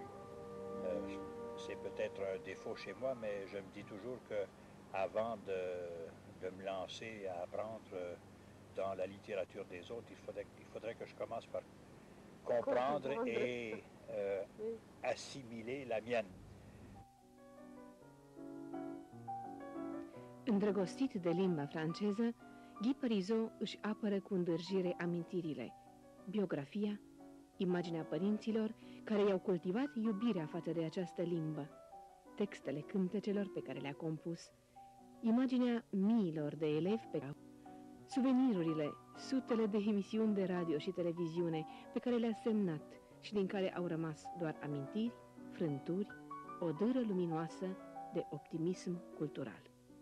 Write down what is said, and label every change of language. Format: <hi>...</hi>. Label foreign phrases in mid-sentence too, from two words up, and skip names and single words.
<fr>C'est peut-être un défaut chez moi, mais je me dis toujours que avant de me lancer à apprendre dans la littérature des autres, il faudrait que je commence par comprendre et Oui. assimiler la mienne.</fr> <ro>Îndrăgostit de limba franceză, Guy Parisot își apără cu îndârjire amintirile, biografia, imaginea părinților care i-au cultivat iubirea față de această limbă, textele cântecelor pe care le-a compus, imaginea miilor de elevi pe care suvenirurile, sutele de emisiuni de radio și televiziune pe care le-a semnat și din care au rămas doar amintiri, frânturi, o dâră luminoasă de optimism cultural.</ro>